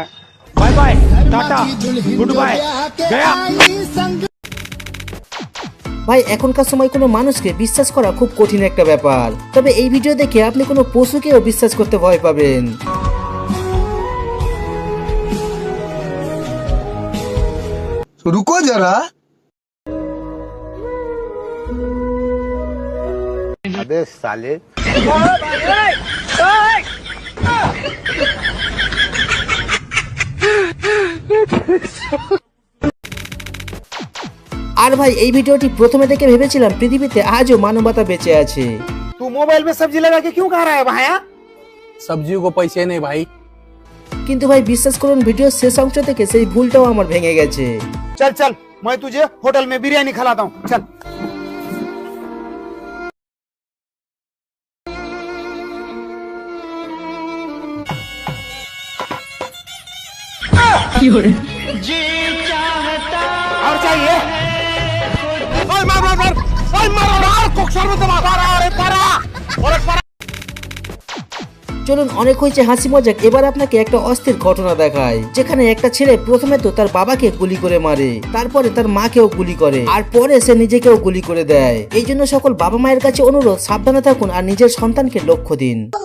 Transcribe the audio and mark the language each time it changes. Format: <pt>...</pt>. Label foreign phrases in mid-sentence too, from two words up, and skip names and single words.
<en>bye bye, tata, good bye, গয়া।</en> <bn>ভাই এখনকার সময় কোনো মানুষকে বিশ্বাস করা খুব কঠিন একটা ব্যাপার। তবে এই ভিডিও দেখে আপনি কোনো পশুকেও বিশ্বাস করতে ভয় পাবেন।</bn> <hi>रुको जरा अबे साले</hi> <bn>আর ভাই এই ভিডিওটি প্রথমে দেখে ভেবেছিলাম পৃথিবীতে আজও মানবতা বেঁচে আছে,</bn> <hi>तू मोबाइल में सब्जी लगा के क्यों खा रहा है भाया? सब्जियों को पैसे नहीं भाई।</hi> <bn>কিন্তু ভাই বিশ্বাস করুন ভিডিওর শেষ অংশ থেকে সেই ভুলটাও আমার ভেঙে গেছে।</bn> <hi>चल चल मैं तुझे होटल में बिरयानी खिलाता हूँ चल। और चाहिए? ओए मार मार मार ओए मार मार कोक्सर में दबा रहा अरे पारा अरे पारा।</hi> <bn>চলুন অনেক হয়েছে হাসি মজাক, এবার আপনাকে একটা অস্থির ঘটনা দেখায়, যেখানে একটা ছেলে প্রথমে তো তার বাবাকে গুলি করে মারে, তারপরে তার মাকেও গুলি করে, আর পরে সে নিজেকেও গুলি করে দেয়। এই জন্য সকল বাবা মায়ের কাছে অনুরোধ, সাবধানে থাকুন আর নিজের সন্তানকে লক্ষ্য দিন।</bn>